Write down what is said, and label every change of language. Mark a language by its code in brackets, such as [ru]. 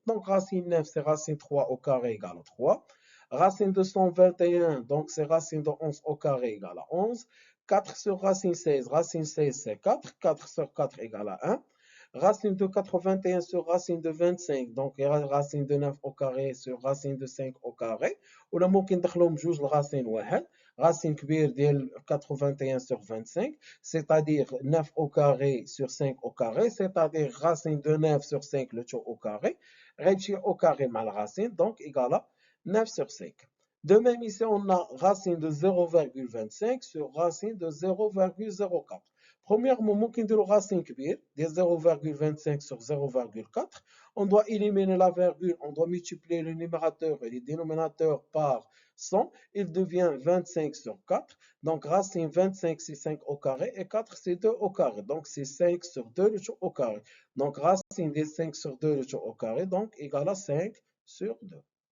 [fr] Donc, racine 9, c'est racine 3 au carré égale à 3. Racine de 121, donc c'est racine de 11 au carré égale à 11. 4 sur racine 16 c'est 4. 4 sur 4 égale à 1. Racine de 81 sur racine de 25, donc racine de 9 au carré sur racine de 5 au carré. [ar] ولا ممكن ندخلهم بجوج الرacine واحد. [fr] Racine [ar] كبير ديال [fr] 81 sur 25, c'est-à-dire 9 au carré sur 5 au carré, c'est-à-dire racine de 9 sur 5 le tout au carré. [ar] غيمشي [fr] au carré مع الرacine, donc égal à 9 sur 5. De même ici, on a racine de 0,25 sur racine de 0,04. Premièrement, [ar] ممكن نديرو racine كبير ديال 0,25 sur 0,4. [fr] On doit éliminer la virgule, on doit multiplier le numérateur et le dénominateur par 100. Il devient 25 sur 4. Donc, racine 25, c'est 5 au carré et 4, c'est 2 au carré. Donc, c'est 5 sur 2 le tout au carré. Donc, racine des 5 sur 2 le tout au carré, donc égal à 5 sur 2.